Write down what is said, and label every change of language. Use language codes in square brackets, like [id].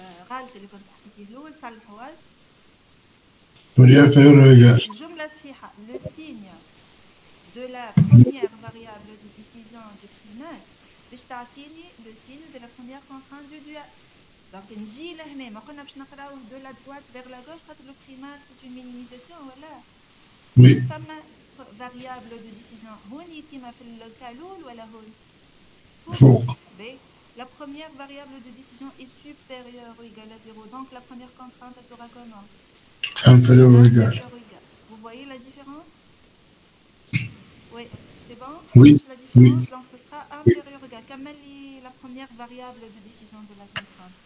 [ar] غالط اللي كنت تحكي فيه الأول صلحوا. [fr] inférieur ou égal. [ar] الجملة صحيحة. [fr] Le signe de la première variable de décision du primal [ar] باش تعطيني [fr] le signe de la première contrainte du dual. Donc [ar] نجي لهنا ما قلنا باش نقراوه [fr] de la droite vers la gauche خاطر le primal c'est une minimisation ولا؟ Oui. [ar] فما variable de décision هوني كيما في الكالول ولا هون؟ فوق. [fr] La première variable de décision est supérieure ou égale à 0. Donc la première contrainte elle sera comment? Inférieure ou égale. voyez la différence? Oui, c'est bon? Oui, La oui. différence, donc ce sera inférieur ou égal. Quelle est la première variable de décision de la contrainte?